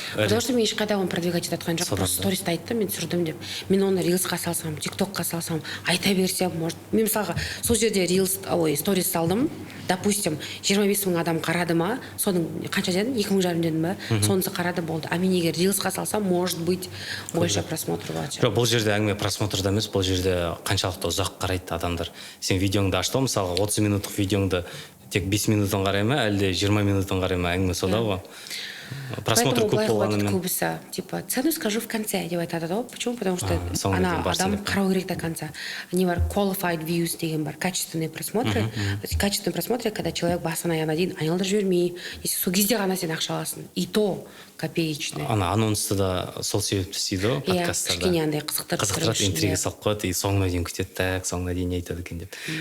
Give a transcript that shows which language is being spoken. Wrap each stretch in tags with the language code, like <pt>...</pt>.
<ru>потому что</ru> <kk>мен ешқайда оны продвигать етіп жоқ,</kk> <ru>просто</ru> <kk>сториста айтты, мен түсірдім деп. Мен оны рилсқа салсам, тиктокқа салсам, айта берсем,</kk> <ru>может.</ru> <kk>Мен мысалға сол жерде сторис салдым,</kk> <ru>допустим,</ru> <kk>25 мың адам қарады ма, соның қанша дедім, 2 мың жарым дедім ба, сонысы қарады болды. А мен егер рилсқа салсам,</kk> <ru>может быть, больше</ru> <kk>просмотр болады. Жоқ, бұл жерде әңгіме просмотрда емес, бұл жерде қаншалықты ұзақ қарайды адамдар. Сен видеоңды ашты, мысалға 30 минуттық видеоңды тек 5 минутын қарай ма, әлде 20 минутын қарай ма, әңгіме сода ғой. Просмотр көп болғанымен. Көбісі,</kk> <ru>типа, цену скажу в конце,</ru> <kk>деп айтады ғой.</kk> <ru>Почему? Потому что</ru> <kk>адам қарау керек</kk> <ru>до конца.</ru> <kk>Они бар</kk> <en>qualified views</en> <kk>деген бар,</kk> <ru>качественные просмотры. Качественные просмотры, когда человек</ru> <kk>басын аяғына дейін айналдырып жібермей, сол кезде ғана сен ақша аласың.</kk> <ru>И то копеечный.</ru> <kk>Анонсты да сол себепті істейді ғой, подкасттарда. Кішкене андай қызықтырып, интрига салып қояды,</kk> <ru>и</ru> <kk>соңына дейін күтеді,</kk> <ru>так,</ru> <kk>соңына дейін не айтады екен деп.</kk>